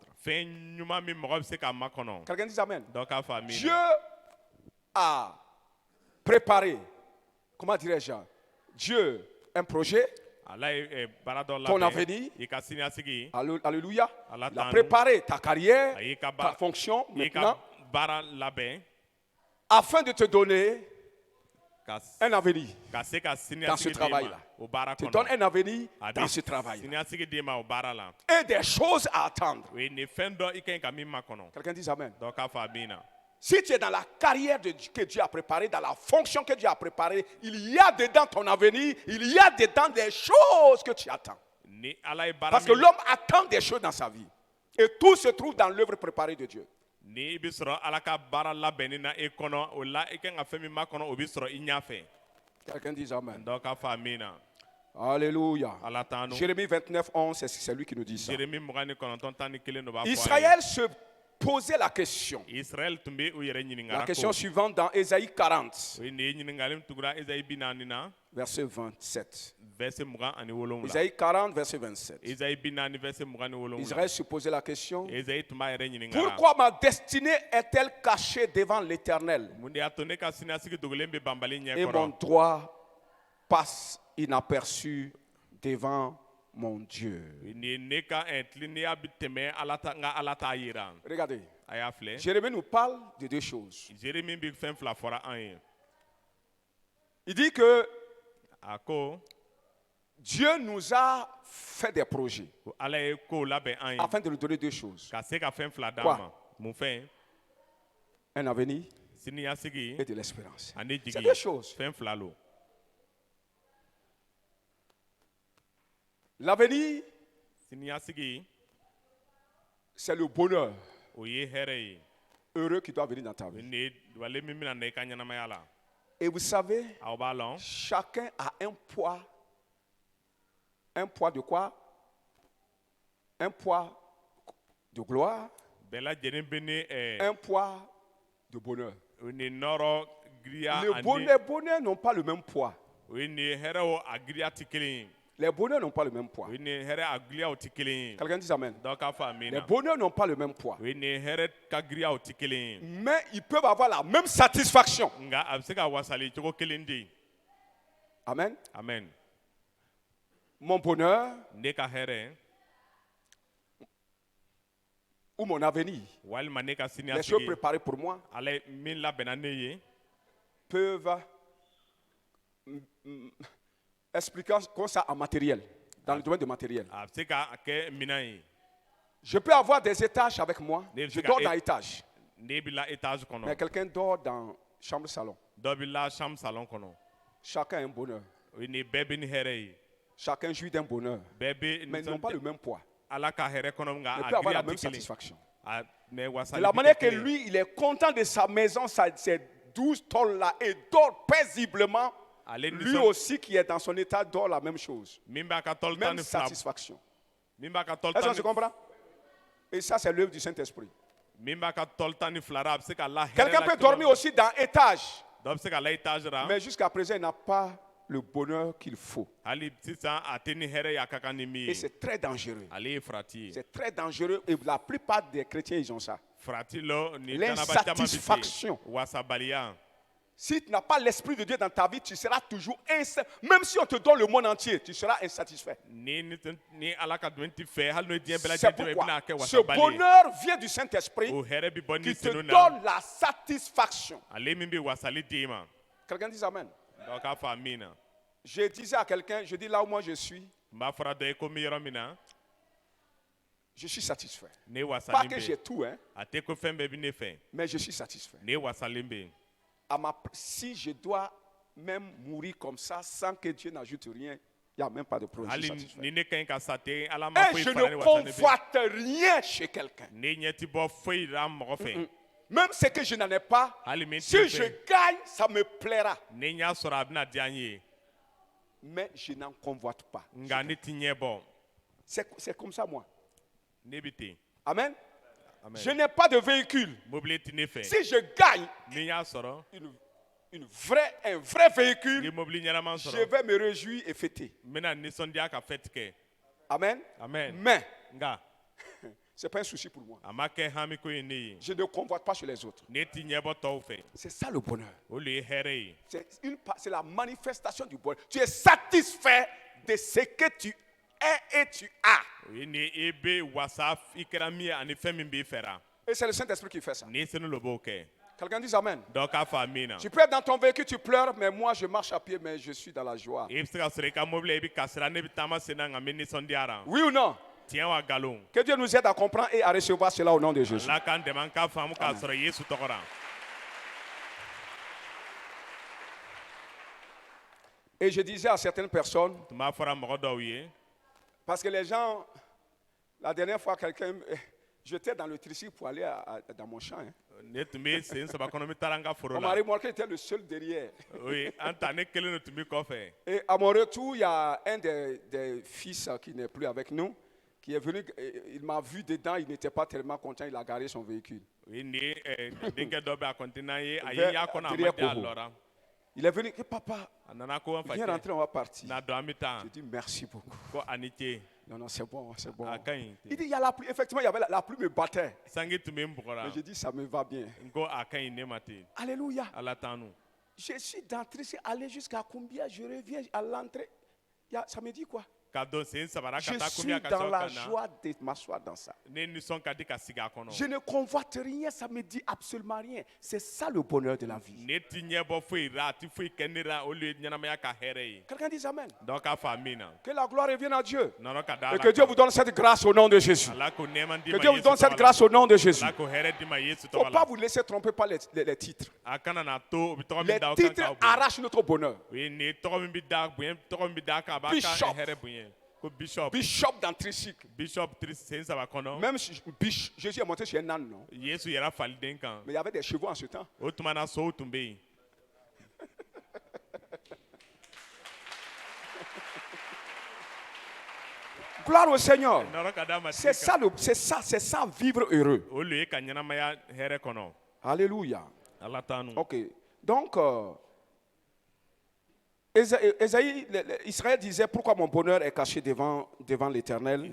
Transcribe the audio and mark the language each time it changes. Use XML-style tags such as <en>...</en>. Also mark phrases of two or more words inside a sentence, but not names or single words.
<bm>fɛn ɲuman min mɔgɔ bɛ se k'a makɔnɔ</bm> <fr>Quelqu'un dit Amen.</fr> <bm>dɔ k'a fɔ</bm> <fr>Dieu</fr> <bm>amina</bm> <fr>a préparé, comment dirais-je, Dieu, un projet,</fr> <bm>ala ye baara dɔ</bm> <fr>ton</fr> <bm>labɛn</bm> <fr>avenir.</fr> <bm>i ka siniɲasigi</bm> <fr>Alléluia.</fr> <bm>Allah</bm> <fr>Il a t'en- préparé ta carrière,</fr> <bm>a y'i ka</bm> <fr>ta fonction</fr> <bm>i</bm> <fr>maintenant,</fr> <bm>ka baara labɛn</bm> <fr>afin de te donner</fr> <bm>ka</bm> <fr>un avenir.</fr> <bm>ka se ka</bm> <fr>Dans ce</fr> <bm>siniɲasigi d'i</bm> <fr>travail-là.</fr> <bm>ma o baara</bm> <fr>Te donne</fr> <bm>kɔnɔ</bm> <fr>un avenir</fr> <bm>a</bm> <fr>dans</fr> <bm>bɛ</bm> <fr>ce travail.</fr> <bm>siniɲasigi d'i ma o baara la</bm> <fr>Et des choses à attendre.</fr> <bm>o ye nin fɛn dɔ i ka ɲi ka min makɔnɔ</bm> <fr>Quelqu'un dit Amen.</fr> <bm>dɔ k'a fɔ amina</bm> <fr>Si tu es dans la carrière que Dieu a préparée, dans la fonction que Dieu a préparée, il y a dedans ton avenir, il y a dedans des choses que tu attends.</fr> <bm>ni ala ye baara</bm> <fr>Parce que</fr> <bm>min</bm> <fr>l'homme attend des choses dans sa vie. Et tout se trouve dans l'œuvre préparée de Dieu.</fr> <bm>ni i bɛ sɔrɔ ala ka baara labɛnni na i kɔnɔ o la i kan ka fɛn min makɔnɔ o bɛ sɔrɔ i ɲɛfɛ</bm> <fr>Quelqu'un dit Amen.</fr> <bm>dɔ k'a fɔ amina</bm> <fr>Alléluia.</fr> <bm>ala t'an nu</bm> <fr>Jérémie 29, 11, c'est lui qui nous dit ça.</fr> <bm>Jérémie 29 tan ni kelen de b'a fɔ a ye.</bm> <fr>Israël se posait la question.</fr> <bm>Israël tun bɛ u yɛrɛ ɲininka</bm> <fr>La</fr> <bm>ko</bm> <fr>question suivante dans Ésaïe 40,</fr> <bm>o ye nin ye ɲininkali min tugura Esayi 40 na</bm> <fr>verset 27. verset 27 Ésaïe 40, verset 27.</fr> <bm>Esayi 40 verset 27</bm> <fr>Israël se posait la question.</fr> <bm>Esayi tun b'a yɛrɛ ɲininka</bm> <fr>Pourquoi ma destinée est-elle cachée devant l'Éternel</fr> <bm>mun de y'a to ne ka siniɲasigi dogolen bɛ banbali ɲɛ</bm> <fr>et mon</fr> <bm>kɔrɔ</bm> <fr>droit passe inaperçu devant mon Dieu?</fr> <bm>nin ye ne ka tilennenya bɛ tɛmɛ nka ala t'a yira</bm> <fr>Regardez,</fr> <bm>a y'a filɛ</bm> <fr>Jérémie nous parle de deux choses.</fr> <bm>Jérémie bɛ fɛn fila fɔra an ye</bm> <fr>Il dit que</fr> <bm>a ko</bm> <fr>Dieu nous a fait des projets</fr> <bm>ko ala ye kow labɛn an ye</bm> <fr>afin de nous donner deux choses.</fr> <bm>ka se ka fɛn fila d'an</bm> <fr>Quoi?</fr> <bm>ma mun fɛn</bm> <fr>Un avenir</fr> <bm>siniɲasigi</bm> <fr>et de l'espérance.</fr> <bm>ani</bm> <fr>C'est</fr> <bm>jigi</bm> <fr>deux choses.</fr> <bm>fɛn fila lo</bm> <fr>L'avenir,</fr> <bm>siniɲasigi</bm> <fr>c'est le bonheur</fr> <bm>o ye hɛrɛ ye</bm> <fr>heureux qui doit venir dans ta vie.</fr> <bm>nin de wale min bɛna na i ka ɲɛnamaya la</bm> <fr>Et vous savez,</fr> <bm>aw b'a lɔn</bm> <fr>chacun a un poids. Un poids de quoi? Un poids de gloire,</fr> <bm>bɛɛ lajɛlen bɛ ni</bm> <fr>un poids de bonheur.</fr> <bm>ni nɔrɔ giriya</bm> <fr>Les</fr> <bm>ani</bm> <fr>bonheurs n'ont pas le même poids.</fr> <bm>o ye nin hɛrɛw a giriya tɛ kelen ye</bm> <fr>Les bonheurs n'ont pas le même poids.</fr> <bm>o ye nin hɛrɛ a giriyaw tɛ kelen ye</bm> <fr>Quelqu'un dit Amen.</fr> <bm>dɔw k'a fɔ</bm> <fr>Les</fr> <bm>amina</bm> <fr>bonheurs n'ont pas le même poids.</fr> <bm>o ye nin hɛrɛ ka giriyaw tɛ kelen ye</bm> <fr>Mais ils peuvent avoir la même satisfaction.</fr> <bm>nka a bɛ se ka wasali cogo kelen de</bm> <fr>Amen.</fr> <bm>amen</bm> <fr>Mon bonheur</fr> <bm>ne ka hɛrɛ</bm> <fr>ou mon avenir,</fr> <bm>walima ne ka</bm> <fr>les choses</fr> <bm>siniɲasigi</bm> <fr>préparées pour moi,</fr> <bm>ala ye min labɛnna ne ye</bm> <fr>peuvent expliquer comme ça en matériel, dans le domaine du matériel.</fr> <bm>a bɛ se ka kɛ minɛn ye</bm> <fr>Je peux avoir des étages avec moi. Des Je étages. dors dans étage.</fr> <bm>ne bɛ la étage</bm> <fr>Mais</fr> <bm>kɔnɔ</bm> <fr>quelqu'un dort dans chambre salon.</fr> <bm>dɔ bɛ la</bm> <fr>chambre salon</fr> <bm>kɔnɔ</bm> <fr>Chacun a un bonheur.</fr> <bm>o ye nin bɛɛ bɛ ni hɛrɛ ye</bm> <fr>Chacun jouit d'un bonheur.</fr> <bm>bɛɛ bɛ</bm> <fr>Mais ils n'ont pas le même poids.</fr> <bm>ala ka hɛrɛ kɔnɔ nka</bm> <fr>Ils</fr> <bm>a</bm> <fr>peuvent avoir la</fr> <bm>giriya</bm> <fr>même</fr> <bm>tɛ kelen</bm> <fr>satisfaction. mais De</fr> <bm>wasali</bm> <fr>la</fr> <bm>bɛ</bm> <fr>manière</fr> <bm>kɛ</bm> <fr>que</fr> <bm>kelen ye.</bm> <fr>lui, il est content de sa maison, ses 12 tôles-là, et dort paisiblement.</fr> <bm>ale</bm> <fr>Lui</fr> <bm>nisɔn</bm> <fr>aussi qui est dans son état dort la même chose.</fr> <bm>min b'a ka tɔli tan</bm> <fr>Même</fr> <bm>ni fila</bm> <fr>satisfaction.</fr> <bm>min b'a ka tɔli</bm> <fr>Est-ce</fr> <bm>tan</bm> <fr>qu'on se comprend? Et ça, c'est l'œuvre du Saint-Esprit.</fr> <bm>min b'a ka tɔli tan ni fila ra a bɛ se ka la hɛrɛ</bm> <fr>Quelqu'un</fr> <bm>la</bm> <fr>peut</fr> <bm>cogo-</bm> <fr>dormir aussi dans étage,</fr> <bm>dɔ bɛ se ka la étage ra</bm> <fr>mais jusqu'à présent, il n'a pas le bonheur qu'il faut.</fr> <bm>hali sisan a tɛ ni hɛrɛ ye a ka kan ni min</bm> <fr>Et</fr> <bm>ye</bm> <fr>c'est très dangereux.</fr> <bm>ale ye farati ye</bm> <fr>C'est très dangereux et la plupart des chrétiens, ils ont ça.</fr> <bm>farati lɔ ni</bm> <fr>L'insatisfaction.</fr> <bm>danaba caman bɛ ten wasabaliya</bm> <fr>Si tu n'as pas l'Esprit de Dieu dans ta vie, tu seras toujours même si on te donne le monde entier, tu seras insatisfait.</fr> <bm>ni ala ka dɔn tɛ fɛ hali n'o diɲɛ bɛɛ</bm> <fr>C'est</fr> <bm>lajɛlen tɛmɛ i</bm> <fr>pourquoi</fr> <bm>bɛna kɛ</bm> <fr>ce</fr> <bm>wasabali ye</bm> <fr>bonheur vient du Saint-Esprit</fr> <bm>o hɛrɛ bɛ bɔ ni</bm> <fr>qui te</fr> <bm>senu na</bm> <fr>donne la satisfaction.</fr> <bm>ale min bɛ wasali d'e ma</bm> <fr>Quelqu'un dit Amen.</fr> <bm>dɔ k'a fɔ min na</bm> <fr>Je disais à quelqu'un, je dis là où moi je suis,</fr> <bm>n b'a fɔra dɔ ye ko n bɛ yɔrɔ min na</bm> <fr>je suis satisfait.</fr> <bm>ne</bm> <fr>Pas</fr> <bm>wasalen</bm> <fr>que</fr> <bm>bɛ</bm> <fr>j'ai tout, hein,</fr> <bm>a tɛ ko fɛn bɛɛ bɛ ne fɛ</bm> <fr>mais je suis satisfait.</fr> <bm>ne wasalen bɛ yen</bm> <fr>Si je dois même mourir comme ça sans que Dieu n'ajoute rien, il n'y a même pas de problème. Je suis</fr> <bm>hali</bm> <fr>satisfait.</fr> <bm>ni ne ka ɲi ka sa ten ala ma</bm> <fr>Et</fr> <bm>foyi</bm> <fr>je</fr> <bm>fara ne ne wasalen bɛ</bm> <fr>convoite rien chez quelqu'un.</fr> <bm>ne ɲɛ tɛ bɔ foyi la mɔgɔ fɛ</bm> <fr>Même ce que je n'en ai pas,</fr> <bm>hali min</bm> <fr>si</fr> <bm>tɛ</bm> <fr>je</fr> <bm>fɛ</bm> <fr>gagne, ça me plaira.</fr> <bm>ne y'a sɔrɔ a bɛna diya n ye</bm> <fr>Mais je n'en convoite pas.</fr> <bm>nka ne tɛ ɲɛ bɔ</bm> <fr>C'est comme ça, moi.</fr> <bm>ne bɛ ten</bm> <fr>Amen.</fr> <bm>Amen.</bm> <fr>Je n'ai pas de véhicule.</fr> <bm>mobili tɛ ne fɛ</bm> <fr>Si je gagne,</fr> <bm>ni y'a sɔrɔ</bm> <fr>un vrai véhicule,</fr> <bm>Ni mobili ɲɛnama</bm> <fr>je</fr> <bm>sɔrɔ.</bm> <fr>vais me réjouir et fêter.</fr> <bm>N bɛna nisɔndiya ka fête kɛ.</bm> <fr>Amen.</fr> <bm>Amen.</bm> <fr>Mais,</fr> <bm>Nka</bm> <fr>ce n'est pas un souci pour moi.</fr> <bm>a ma kɛ hami ko ye ne ye.</bm> <fr>Je ne convoite pas sur les autres.</fr> <bm>Ne ti ɲɛbɔ tɔw fɛ.</bm> <fr>C'est ça le bonheur.</fr> <bm>O le ye hɛrɛ ye.</bm> <fr>C'est la manifestation du bonheur. Tu es satisfait de ce que tu es et tu as.</fr> <bm>O ye ni e bɛ wasa i kɛra min ye ani fɛn min b'i fɛra.</bm> <fr>Et c'est le Saint-Esprit qui fait ça.</fr> <bm>Ni sini lo b'o kɛ.</bm> <fr>Quelqu'un dit Amen.</fr> <bm>Dɔ k'a fɔ min na.</bm> <fr>Tu peux être dans ton véhicule, tu pleures, mais moi je marche à pied, mais je suis dans la joie.</fr> <bm>I bɛ se ka sɔrɔ i ka mobili i bɛ kasira ne bɛ taama sen na nka n bɛ nisɔndiyara.</bm> <fr>Oui ou non?</fr> <bm>Tiɲɛ wa nkalon.</bm> <fr>Que Dieu nous aide à comprendre et à recevoir cela au nom de Jésus.</fr> <bm>Ala k'an dɛmɛ an k'a faamu k'a sɔrɔ Yesu tɔgɔ la.</bm> <fr>Et je disais à certaines personnes,</fr> <bm>Tun b'a fɔra mɔgɔ dɔw ye.</bm> <fr>parce que les gens, la dernière fois, j'étais dans le tricycle pour aller dans mon champ. Hein.</fr> <bm>Ne tun bɛ sen saba kɔnɔ n bɛ taara n ka foro</bm> <fr>On m'a</fr> <bm>la.</bm> <fr>remarqué, j'étais le seul derrière. Oui,</fr> <bm>an ta ne kelen de tun bɛ kɔfɛ.</bm> <fr>Et à mon retour, il y a un des fils qui n'est plus avec nous, qui est venu, il m'a vu dedans, il n'était pas tellement content, il a garé son véhicule. Oui,</fr> <bm>ni denkɛ dɔ bɛ a kɔntinɛ ye a ye</bm> <fr>Vers-</fr> <bm>y'a kɔnɔ a ma</bm> <fr>derrière</fr> <bm>di a Koho. lɔra.</bm> <fr>Il est venu, papa,</fr> <bm>A nana ko n</bm> <fr>viens</fr> <bm>fa</bm> <fr>rentrer, on va partir.</fr> <bm>na dɔn an bɛ taa.</bm> <fr>Je dis merci beaucoup.</fr> <bm>Ko a ni ce.</bm> <fr>Non, non, c'est bon, c'est bon.</fr> <bm>A ka ɲi.</bm> <fr>Il dit, il y a la pluie. Effectivement, il y avait la pluie me battait.</fr> <bm>Sanji tun bɛ n bugɔra.</bm> <fr>Mais j'ai dit, ça me va bien.</fr> <bm>N ko a ka ɲi ne ma ten.</bm> <fr>Alléluia.</fr> <bm>Ala t'an nu.</bm> <fr>Je suis d'entrée, c'est aller jusqu'à combien? Je reviens à l'entrée. Ça me dit quoi?</fr> <bm>Ka don sen sabara</bm> <fr>Je</fr> <bm>ka taa</bm> <fr>suis</fr> <bm>kunbiya ka</bm> <fr>dans</fr> <bm>sɔrɔ</bm> <fr>la</fr> <bm>ka na.</bm> <fr>joie de m'asseoir dans ça.</fr> <bm>Ne nisɔn ka di ka sigi a kɔnɔ.</bm> <fr>Je ne convoite rien, ça me dit absolument rien. C'est ça le bonheur de la vie.</fr> <bm>Ne ti ɲɛbɔ foyi ra a ti foyi kɛ ne ra o le ye ɲɛnamaya ka hɛrɛ ye.</bm> <fr>Quelqu'un dit Amen.</fr> <bm>Dɔ k'a fɔ min na.</bm> <fr>Que la gloire revienne à Dieu.</fr> <bm>Nɔnɔ ka da</bm> <fr>Et</fr> <bm>Ala</bm> <fr>que Dieu</fr> <bm>kan.</bm> <fr>vous donne cette grâce au nom de Jésus.</fr> <bm>Ala ko nɛɛma di</bm> <fr>Que</fr> <bm>ma</bm> <fr>Dieu vous</fr> <bm>Yesu</bm> <fr>donne cette</fr> <bm>tɔgɔ la.</bm> <fr>grâce au nom de Jésus.</fr> <bm>Ala ko hɛrɛ di ma Yesu</bm> <fr>Il ne faut</fr> <bm>tɔgɔ</bm> <fr>pas</fr> <bm>la.</bm> <fr>vous laisser tromper par les titres.</fr> <bm>A kana na to o bɛ tɔgɔ</bm> <fr>Les</fr> <bm>min da o kan</bm> <fr>titres</fr> <bm>k'aw bonya.</bm> <fr>arrachent notre bonheur.</fr> <bm>O ye nin ye tɔgɔ min bɛ da bonya tɔgɔ min bɛ da kan a b'a ka Bishop. hɛrɛ bonya. Ko bishop.</bm> <fr>Bishop dans tricycle.</fr> <bm>Bishop sen saba kɔnɔ.</bm> <fr>Même si Jésus est monté sur un âne, non?</fr> <bm>Yesu yɛrɛ faliden kan.</bm> <fr>Mais il y avait des chevaux en ce temps.</fr> <bm>O tuma na sow tun bɛ yen.</bm> <fr>Gloire au Seigneur.</fr> <bm>Nɔrɔ ka d'a ma</bm> <fr>C'est</fr> <bm>tigi kan.</bm> <fr>ça, c'est ça, vivre heureux.</fr> <bm>O le ye ka ɲɛnamaya hɛrɛ kɔnɔ.</bm> <fr>Alléluia.</fr> <bm>Ala t'an nu.</bm> <fr>Ok. Donc, Israël disait, pourquoi mon bonheur est caché devant l'Éternel</fr>